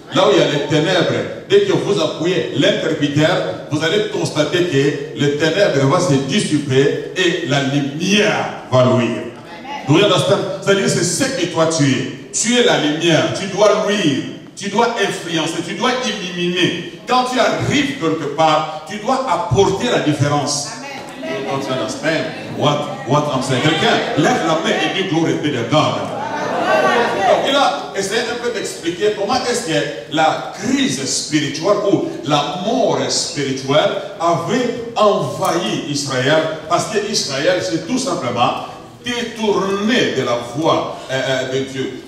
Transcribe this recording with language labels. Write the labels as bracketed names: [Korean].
[French] Là où il y a les ténèbres, dès que vous appuyez l'interrupteur, vous allez constater que les ténèbres vont se dissiper et la lumière va luire. C'est-à-dire c'est ce que toi tu es. Tu es la lumière, tu dois luire, tu dois influencer, tu dois illuminer. Quand tu arrives quelque part, tu dois apporter la différence. [English] Don't you understand what I'm saying? [French] Quelqu'un lève la main et dit [English] glory be to God. [French] Donc il a essayé un peu d'expliquer comment est-ce que la crise spirituelle ou la mort spirituelle avait envahi Israël, parce que Israël c'est tout simplement détourné de la voie de Dieu.